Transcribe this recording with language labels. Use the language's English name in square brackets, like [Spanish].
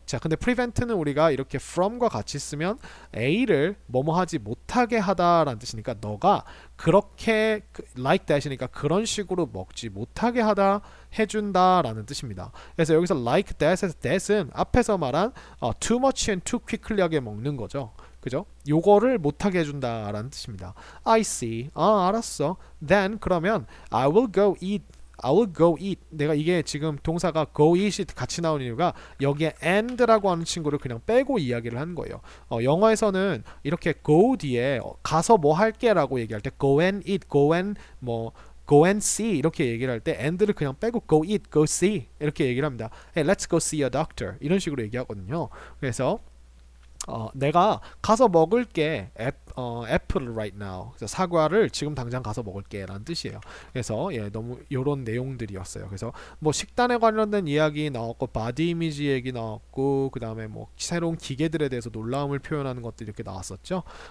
[Korean] 자, 근데 prevent는 우리가 이렇게 from과 같이 쓰면 A를 뭐뭐 하지 못하게 하다라는 뜻이니까 너가 그렇게 [English] like that [Korean] 이니까 그런 식으로 먹지 못하게 하다 해준다라는 뜻입니다. 그래서 여기서 [English] like that [Korean] 에서 that은 앞에서 말한 [English] too much and too quickly [Korean] 하게 먹는 거죠. 그죠? 요거를 못하게 해준다라는 뜻입니다. [English] I see. [Korean] 알았어. [English] Then [Korean] 그러면 [English] I will go eat. I will go eat. [Korean] 내가 이게 지금 동사가 go eat이 같이 나온 이유가 여기에 and라고 하는 친구를 그냥 빼고 이야기를 하는 거예요. 영어에서는 이렇게 go 뒤에 가서 뭐 할게라고 얘기할 때 [English] go and eat, go and go and see [Korean] 이렇게 얘기를 할 때 and를 그냥 빼고 [English] go eat, go see [Korean] 이렇게 얘기를 합니다. [English] Hey, let's go see a doctor [Korean] 이런 식으로 얘기하거든요. 그래서 내가 가서 먹을게 애플을 [English] right now. [Korean] 그래서 사과를 지금 당장 가서 먹을게 라는 뜻이에요. 그래서 너무 요런 내용들이었어요. 그래서 뭐 식단에 관련된 이야기 나왔고 바디 이미지 얘기 나왔고 그 다음에 뭐 새로운 기계들에 대해서 놀라움을 표현하는 것들이 이렇게 나왔었죠.